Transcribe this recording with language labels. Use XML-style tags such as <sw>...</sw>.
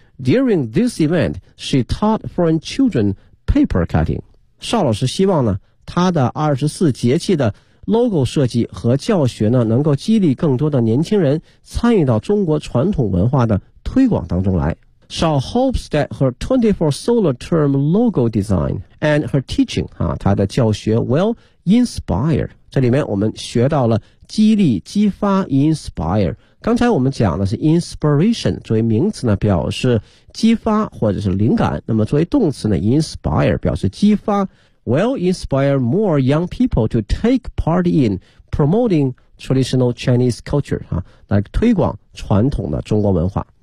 <en>During this event, she taught foreign children paper cutting.</en> <zh>邵老师希望呢，他的24节气的 logo 设计和教学呢，能够激励更多的年轻人参与到中国传统文化的推广当中来。</zh> <en>邵 hopes that her 24 solar term logo design and her teaching,</en> <zh>啊，他的教学</zh> <en>will inspire.</en> <zh>这里面我们学到了激励、激发 inspire. 刚才我们讲的是 inspiration, 作为名词呢表示激发或者是灵感，那么作为动词呢 inspire 表示激发</zh> <en>will inspire more young people to take part in promoting traditional Chinese culture,</en> <zh>啊，来推广传统的中国文化。</zh>